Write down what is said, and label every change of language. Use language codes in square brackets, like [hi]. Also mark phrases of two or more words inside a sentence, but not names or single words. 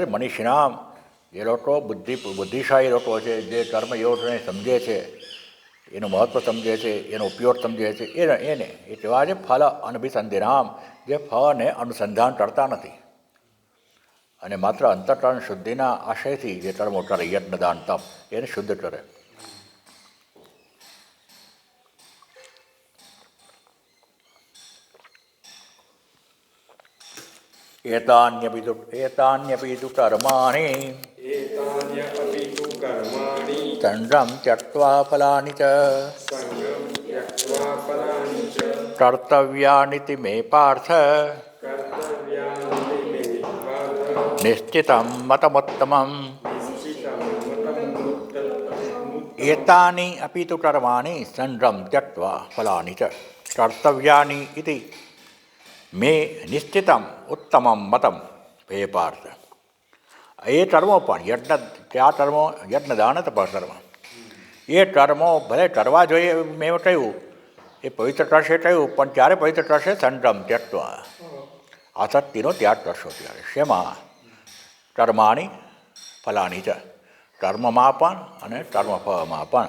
[gu] મનીષિણામ, જે લોકો બુદ્ધિશાળી લોકો છે, જે કર્મયોગને સમજે છે, એનું મહત્ત્વ સમજે છે, એનો ઉપયોગ સમજે છે, એને એ કહેવાય છે [sa] फल अनभिसन्धिनाम, [gu] જે ફળને અનુસંધાન કરતા નથી અને માત્ર અંતઃકરણ શુદ્ધિના આશયથી જે કર્મો કરે, યજ્ઞદાન તપ, એને શુદ્ધ કરે. [sa] एतान्यपि तु कर्माणि संगं त्यक्त्वा फलानि च कर्तव्यानिति मे पार्थ निश्चितं मतमुत्तमम्. एतानि अपि तु कर्माणि संगं त्यक्त्वा फलानि च कर्तव्यानि इति मे निश्चितम उत्तमम मतम हे पार्थ. [gu] એ કર્મો પણ કયા કર્મો? યજ્ઞદાન તપ કર્મ. એ કર્મો ભલે કરવા જોઈએ મેં કહ્યું, એ પવિત્ર કરશે કહ્યું, પણ ત્યારે પવિત્ર કરશે [sa] संगम त्यक्त्वा, [gu] આસક્તિનો ત્યાગ કરશો ત્યારે. શેમાં? [sa] कर्माणि फलानि [gu] છે, કર્મમાં પણ અને કર્મફળમાં પણ.